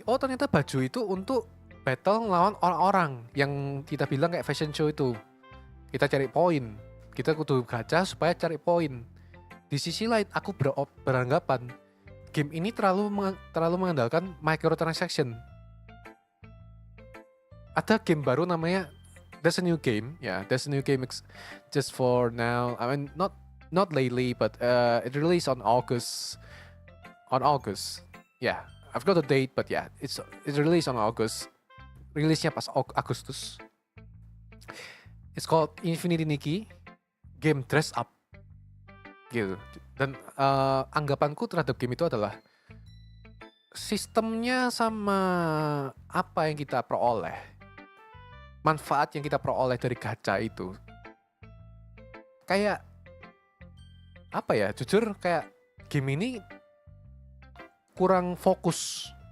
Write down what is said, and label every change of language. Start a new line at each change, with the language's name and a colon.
Indonesian: Oh, ternyata baju itu untuk battle ngelawan orang-orang yang kita bilang kayak fashion show itu. Kita cari poin. Kita kudu gacha supaya cari poin. Di sisi lain, aku beranggapan game ini terlalu mengandalkan microtransaction. Ada game baru namanya
English: there's a new game. There's a new game just for now. I mean not lately, but it released on August. Yeah, I've got a date, but yeah, it's released on August.
Indonesian: Rilisnya pas Agustus.
English: It's called Infinity Nikki.
Indonesian: Game dress up. Gitu. Dan anggapanku terhadap game itu adalah sistemnya sama apa yang kita peroleh. Manfaat yang kita peroleh dari gacha itu. Kayak apa ya? Jujur kayak game ini kurang fokus.